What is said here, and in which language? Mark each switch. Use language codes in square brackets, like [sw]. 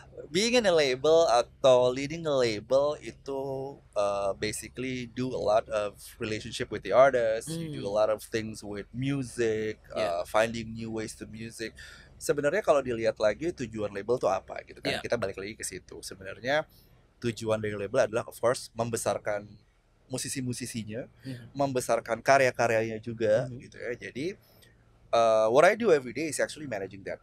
[en] Being in a label [id] atau [en] leading a label itu basically do a lot of relationship with the artists, you do a lot of things with music, finding new ways to music. [id] Sebenarnya kalau dilihat lagi tujuan label tuh apa gitu kan, kita balik lagi ke situ. Sebenarnya tujuan dari label adalah [en] of course [id] membesarkan musisi-musisinya, membesarkan karya-karyanya juga gitu ya. [en] Jadi what I do every day is actually managing that.